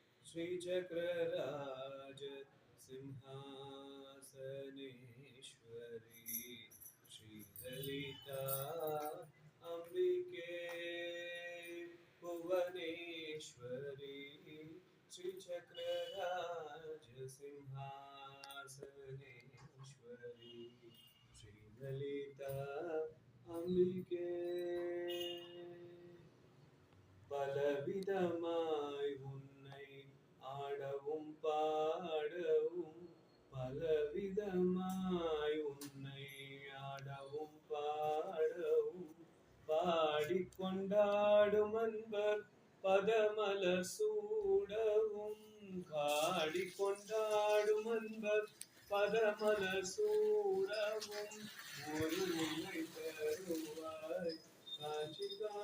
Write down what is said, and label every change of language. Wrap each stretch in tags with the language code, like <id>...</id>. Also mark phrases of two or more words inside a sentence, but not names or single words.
<sa>श्रीचक्रराज सिंहासनेश्वरी श्रीललिता अम्बिके भुवनेश्वरी श्रीचक्रराज सिंहासनेश्वरी श्रीललिता अम्बिके</sa> <ta>பலவிதமாய் உன்னை ஆடவும் பாடவும் பலவிதமாய் உன்னை ஆடவும் பாடவும் பாடிக்கொண்டாடும் அன்பர் பதமலர் சூடவும் காடிக்கொண்டாடும் அன்பர் பதமலர் சூடவும் ஒரு உன்னை தருவாய் காட்சி</ta>